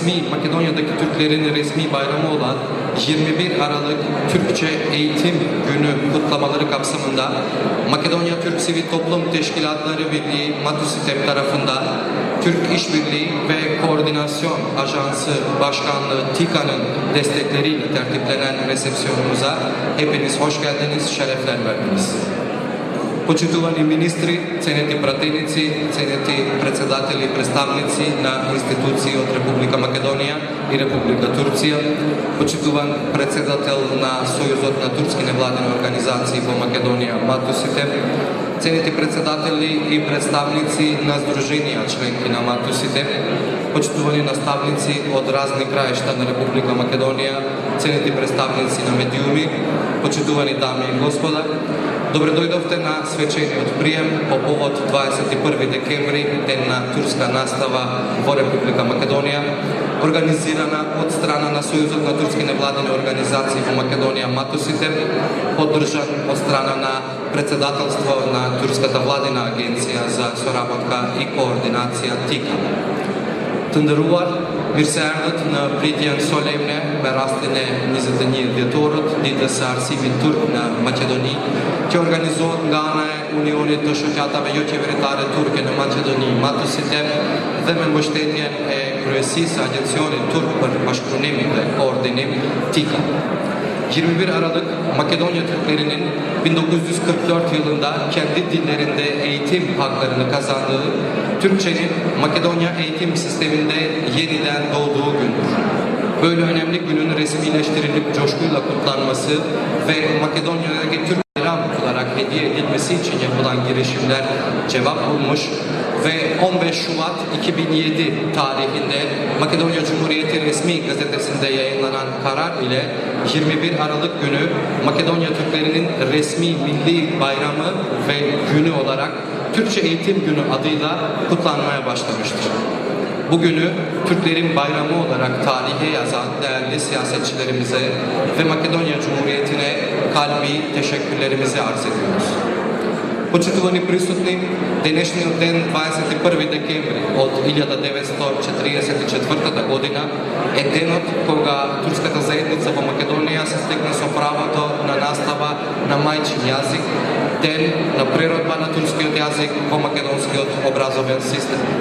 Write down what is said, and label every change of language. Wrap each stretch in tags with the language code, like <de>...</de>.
<tr>Makedonya'daki Türklerin resmi bayramı olan 21 Aralık Türkçe Eğitim Günü kutlamaları kapsamında Makedonya Türk Sivil Toplum Teşkilatları Birliği Matüstep tarafından Türk İşbirliği ve Koordinasyon Ajansı Başkanlığı TİKA'nın destekleriyle tertiplenen resepsiyonumuza hepiniz hoş geldiniz, şerefler verdiniz.</tr> <mk>Почитувани министри, ценети пратеници, ценети председатели и представници на институции од Република Македонија и Република Турција, почитуван председател на Сојузот на турски невладени организации во Македонија, Матусите, ценети председатели и представници на здруженија членки на Матусите, почитувани наставници од разни краишта на Република Македонија, ценети представници на медиуми, почитувани дами и господа, добре дојдовте на свечениот прием по повод 21 декември, ден на турска настава во Република Македонија, организирана од страна на Сојузот на турски невладени организации во Македонија, Матусите, поддржан од страна на председателство на Турската владина агенција за соработка и координација ТИКА.</mk> <sq>Të mirëseardhët në pritjen solemne me rastin e 21 dhjetorët, ditës së arsimit turk në Maqedoni, që organizohet nga ana e Unionit të Shoqatave Jo Qeveritare Turke në Maqedoni, Matësite, dhe me mbështetjen e kryesisë së Agjencionit Turk për Bashkëpunimin dhe Koordinim, TİKA.</sq> <tr>21 Aralık Makedonya Türklerinin 1944 yılında kendi dillerinde eğitim haklarını kazandığı, Türkçenin Makedonya eğitim sisteminde yeniden doğduğu gündür. Böyle önemli günün resmileştirilip coşkuyla kutlanması ve Makedonya'daki Türk bayram olarak hediye edilmesi için yapılan girişimler cevap bulmuş ve 15 Şubat 2007 tarihinde Makedonya Cumhuriyeti resmi gazetesinde yayınlanan karar ile 21 Aralık günü Makedonya Türklerinin resmi milli bayramı ve günü olarak Türkçe Eğitim Günü adıyla kutlanmaya başlamıştır. Bugünü Türklerin bayramı olarak tarihe yazan değerli siyasetçilerimize ve Makedonya Cumhuriyeti'ne kalbi teşekkürlerimizi arz ediyoruz.</tr> <mk>Почитувани присутни, денешниот ден 21 декември од 1944 година е денот кога турската заедница во Македонија се стекна со правото на настава на мајчин јазик, ден на преродба на турскиот јазик во македонскиот образовен систем.</mk>